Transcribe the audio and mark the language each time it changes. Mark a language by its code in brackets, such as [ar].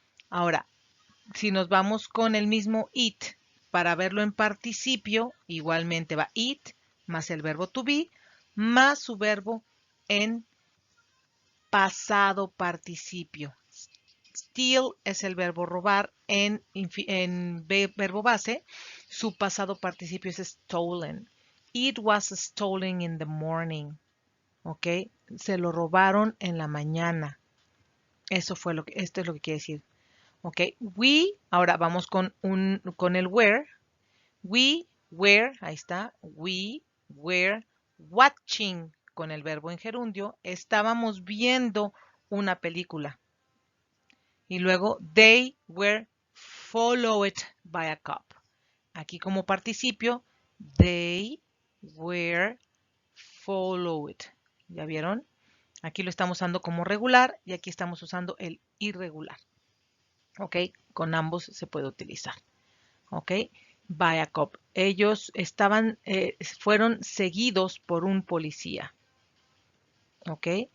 [es] Ahora, si nos vamos con el mismo it, para verlo en participio, igualmente va it, más el verbo to be, más su verbo en pasado participio. Steal es el verbo robar en verbo base. Su pasado participio es stolen. [en] It was stolen in the morning. [es] ¿Ok? Se lo robaron en la mañana. Eso fue esto es lo que quiere decir. ¿Ok? We, ahora vamos con el where. We were, ahí está. [en] We were watching [es] con el verbo en gerundio. Estábamos viendo una película. Y luego, [en] they were followed by a cop. [es] Aquí como participio, [en] they were followed. [es] ¿Ya vieron? Aquí lo estamos usando como regular y aquí estamos usando el irregular. ¿Ok? Con ambos se puede utilizar. ¿Ok? [en] By a cop. [es] Ellos fueron seguidos por un policía. ¿Ok?